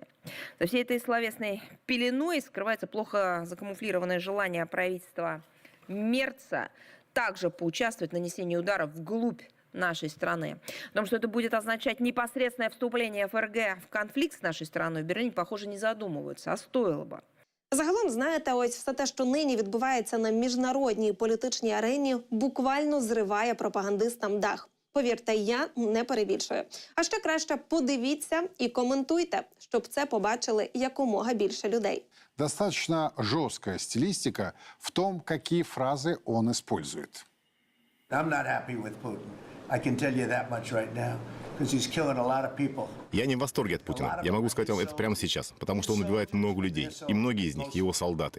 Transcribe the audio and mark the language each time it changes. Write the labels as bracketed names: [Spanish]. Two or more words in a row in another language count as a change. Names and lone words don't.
[Russian] За всей этой словесной пеленой скрывается плохо закамуфлированное желание правительства Мерца также поучаствовать в нанесении ударов вглубь нашей страны. О том, что это будет означать непосредственное вступление ФРГ в конфликт с нашей страной, в Берлине, похоже, не задумываются, а стоило бы. [Ukrainian] Загалом, знаєте, ось все те, що нині відбувається на міжнародній політичній арені, буквально зриває пропагандистам дах. Повірте, я не перебільшую. А ще краще подивіться і коментуйте, щоб це побачили якомога більше людей. [Russian] Достаточно жесткая стилистика в том, какие фразы он использует. Я не в восторге от Путина. Я могу сказать вам это прямо сейчас, потому что он убивает много людей, и многие из них его солдаты.